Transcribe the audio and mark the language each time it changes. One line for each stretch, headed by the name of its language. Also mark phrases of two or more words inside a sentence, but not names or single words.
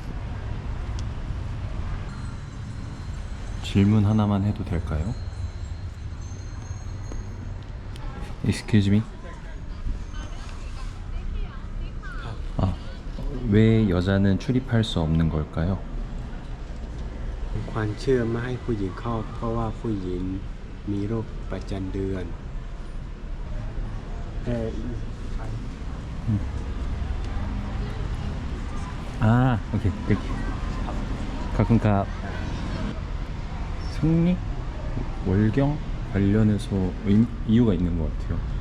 Korean: 질문 하나만 해도 될까요?
English: Excuse me?
Korean: 왜 여자는 출입할 수 없는 걸까요?
Thai: ควรเชื่อไม่ให้ผู้หญิงเข้าเพราะว่าผู้หญิงมีโรคประจำเดือน
Korean: 오케이. 가끔가 생리? 월경? 관련해서 이유가 있는 것 같아요.